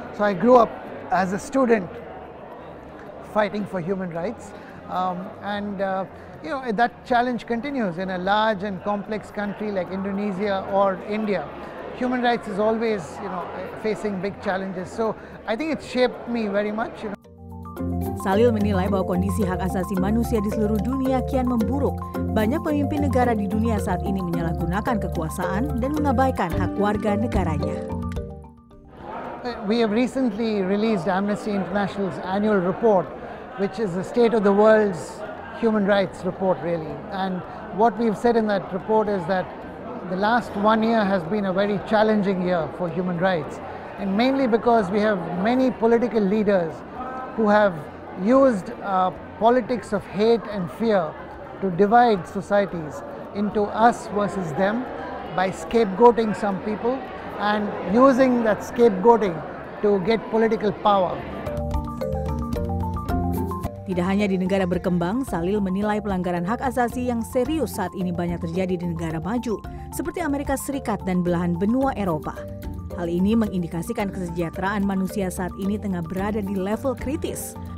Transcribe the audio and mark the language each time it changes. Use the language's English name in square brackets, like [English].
[English] So I grew up as a student fighting for human rights. That challenge continues in a large and complex country like Indonesia or India. Human rights is always, facing big challenges. So I think it shaped me very much. [Indonesian] Salil menilai bahwa kondisi hak asasi manusia di seluruh dunia kian memburuk. Banyak pemimpin negara di dunia saat ini menyalahgunakan kekuasaan dan mengabaikan hak warga negaranya. [English] We have recently released Amnesty International's annual report, which is the state of the world's human rights report, really. And what we've said in that report is that the last 1 year has been a very challenging year for human rights, and mainly because we have many political leaders who have used politics of hate and fear to divide societies into us versus them by scapegoating some people and using that scapegoating to get political power. [Indonesian] Tidak hanya di negara berkembang, Salil menilai pelanggaran hak asasi yang serius saat ini banyak terjadi di negara maju, seperti Amerika Serikat dan belahan benua Eropa. Hal ini mengindikasikan kesejahteraan manusia saat ini tengah berada di level kritis.